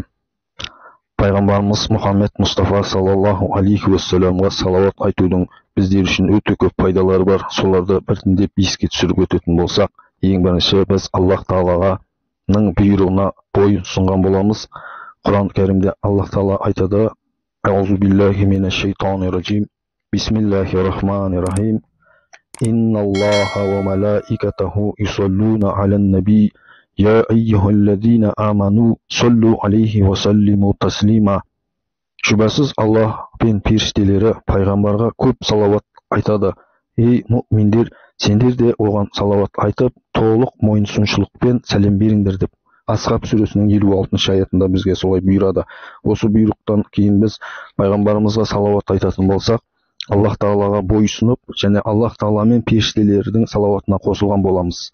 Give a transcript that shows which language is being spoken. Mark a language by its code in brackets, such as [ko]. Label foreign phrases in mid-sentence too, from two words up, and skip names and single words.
[kk] Пайғамбарымыз Мұхаммед Мұстафа [ar] صلى الله عليه وسلم [kk] салауат айтудың біздер үшін өте көп пайдалары бар. Соларды біртіндеп еске түсіріп өтетін болсақ, ең бірінші біз Аллах Тағаланың бұйрығына бойын ұсынған боламыз. Құран кәрімде Аллах Тағала айтады: [ar] أعوذ بالله من الشيطان الرجيم. بسم الله الرحمن الرحيم. إن الله وملائكته يصلون على النبي. يا أيها الذين آمنوا صلوا عليه وسلموا تسليما. [kk] Шүбәсіз Аллах пен періштелері пайғамбарға көп салауат айтады. Ей мүминдер, сендер де оған салауат айтып, толық мойынсұншылықпен сәлем беріңдер деп. Асхаб сүресінің 56 аятында бізге солай бұйырады. Осы бұйрықтан кейін біз пайғамбарымызға салауат айтатын болсақ, Аллах Тағалаға бойсұнып, және Аллах Тағала мен періштелердің салауатына қосылған боламыз.